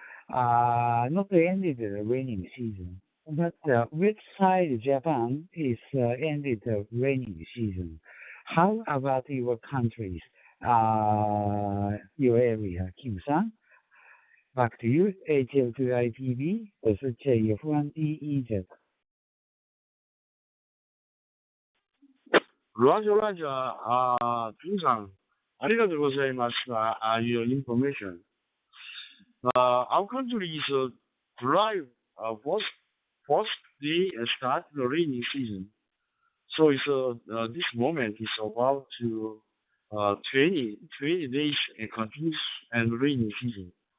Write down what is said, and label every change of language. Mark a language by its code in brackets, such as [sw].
[en] Not the end of the raining season, but which side Japan is ended the raining season? How about your countries, your area, Kim-san? Back to you, HL2IPB, this is JF1EEZ. [ja] ラジャ、金さん、ありがとうございます。 [en] Your information. Our country is dry, first day start the rainy season. So it's this moment is about to 20 days continuous and rainy season.